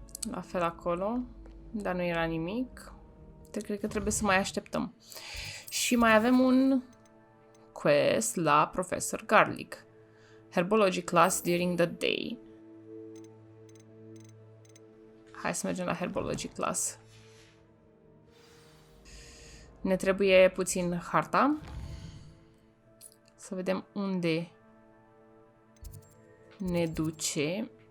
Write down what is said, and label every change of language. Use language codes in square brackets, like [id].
[ro] La fel acolo, dar nu era nimic. Cred că trebuie să mai așteptăm. Și mai avem un quest la Professor Garlic. [en] Herbology class during the day. [ro] Hai să mergem la Herbology class. Ne trebuie puțin harta. Să vedem unde ne duce.